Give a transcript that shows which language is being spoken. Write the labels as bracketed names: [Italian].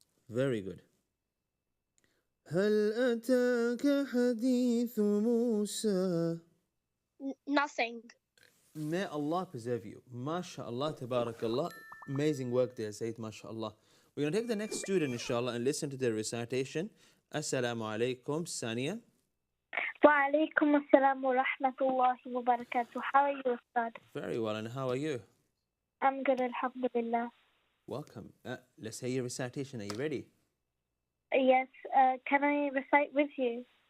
[English] Very good. [Arabic] هل أتاك حديث موسى. [English] Nothing. May Allah preserve you. MashaAllah, tabarakallah. Amazing work there, Sayyid, MashaAllah. We're going to take the next student, inshallah, and listen to their recitation. Assalamu alaikum, Sania. [Arabic] وعليكم السلام ورحمة الله وبركاته. [English] How are you, Ustaz? Very well, and how are you? I'm good, alhamdulillah. Welcome. Let's hear your recitation. Are you ready? Yes, can I recite with you?